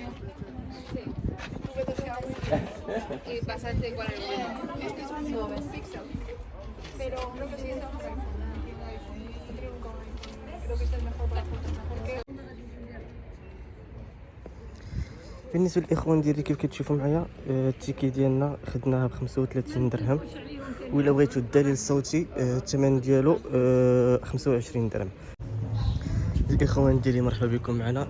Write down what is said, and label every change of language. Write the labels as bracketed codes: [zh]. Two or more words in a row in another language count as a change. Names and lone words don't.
[es] Sí. Tuve dos Xiaomi. Y pasaste cuál es el bueno. Este es un Pixel. Pero creo que sí está mejor. Creo que este es mejor para fotos. Porque [ar] بالنسبه للاخوان ديالي كيف كتشوفوا معايا التيكي ديالنا خدناها ب 35 درهم، وإلا بغيتو الدليل الصوتي الثمن ديالو 25 درهم. الاخوان ديالي مرحبا بكم معنا.